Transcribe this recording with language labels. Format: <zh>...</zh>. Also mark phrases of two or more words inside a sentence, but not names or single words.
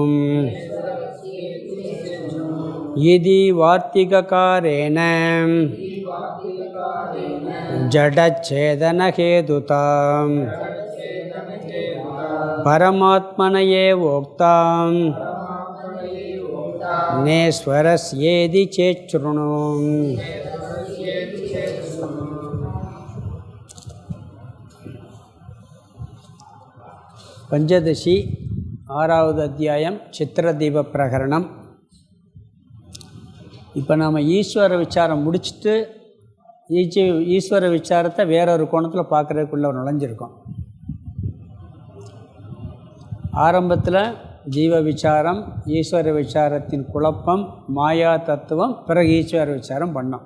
<sa>इति वार्तिककारेण जडच्छेदनहेतुतां परमात्मन एवोक्तां नेश्वरस्येति चेच्छृणु।</sa> <ta>पंचदशी 6வது அத்தியாயம் சித்திரதீப பிரகரணம். இப்போ நாம் ஈஸ்வர விசாரம் முடிச்சுட்டு ஈஸ்வர விசாரத்தை வேறொரு கோணத்தில் பார்க்குறதுக்குள்ளே நுழைஞ்சிருக்கோம். ஆரம்பத்தில் ஜீவ விசாரம், ஈஸ்வர விசாரத்தின் குழப்பம், மாயா தத்துவம், பிறகு ஈஸ்வர விசாரம் பண்ணோம்.</ta>